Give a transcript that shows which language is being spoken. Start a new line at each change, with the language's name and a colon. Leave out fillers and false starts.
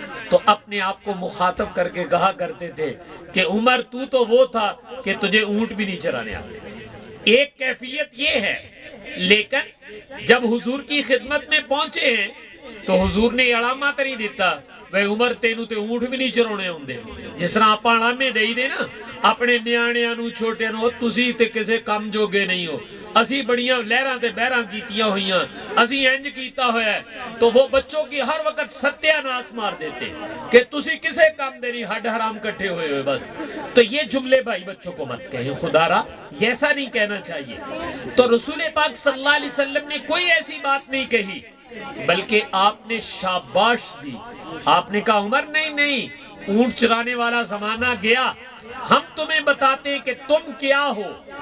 Urdu: تو اپنے آپ کو مخاطب کر کے کہا کرتے تھے کہ عمر تو وہ تھا کہ تجھے اونٹ بھی نہیں چرانے آتے. ایک کیفیت یہ ہے لیکن جب حضور کی خدمت میں پہنچے ہیں تو حضور نے
Punjabi: اڑامہ تری دیتا بھئی عمر تینوں تے اونٹ بھی نہیں چرانے ہوندے. جس طرح آپ اڑامے دے دے نا اپنے نیاڑیاں نو چھوٹے نو تسی تے کسے کم جوگے نہیں ہو اسی بڑیاں لہراں تے بہراں کیتیاں ہوئیاں اسی انج کیتا ہوا ہے
Urdu: تو وہ بچوں کی ہر وقت ستیہ ناس مار دیتے کہ
Punjabi: تسی کسے کم دے نہیں ہڈ حرام کٹھے ہوئے بس.
Urdu: تو یہ جملے بھائی بچوں کو مت کہیں خدا را ایسا نہیں کہنا چاہیے. تو رسول پاک صلی اللہ علیہ وسلم نے کوئی ایسی بات نہیں کہی بلکہ آپ نے شاباش دی. آپ نے کہا عمر نہیں اونٹ چرانے والا زمانہ گیا ہم تمہیں بتاتے ہیں کہ تم کیا ہو.